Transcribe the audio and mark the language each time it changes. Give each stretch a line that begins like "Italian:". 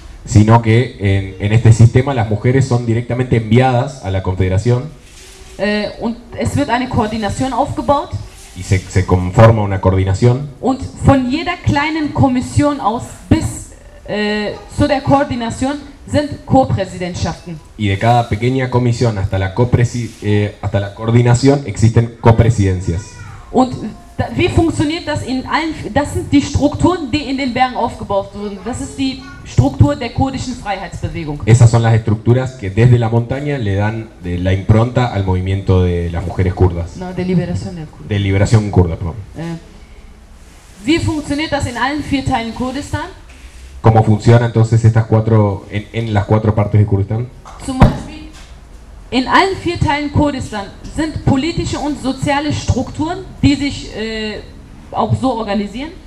Spanish: Sino que en este sistema las mujeres son directamente enviadas a la confederación.
German: Und es wird eine Koordination aufgebaut.
Spanish: Y se conforma una coordinación.
German: Und von jeder kleinen Kommission aus bis zu der Koordination sind Co-Präsidentschaften.
Spanish: Y de cada pequeña comisión hasta la coordinación existen copresidencias.
German: Und wie funktioniert das in allen? Das sind die Strukturen, die in den Bergen aufgebaut wurden. Das ist die Struktur der kurdischen Freiheitsbewegung.
Spanish: Esas son las estructuras que desde la montaña le dan de la impronta al movimiento de las mujeres kurdas. No, de liberación del kurdo. De liberación kurda, perdón.
German: Wie funktioniert das in allen vier Teilen Kurdistan?
Spanish: ¿Cómo funciona entonces estas cuatro en las cuatro partes de Kurdistán?
German: Zum Beispiel in allen vier Teilen Kurdistan sind politische und soziale Strukturen, die sich auch so organisieren.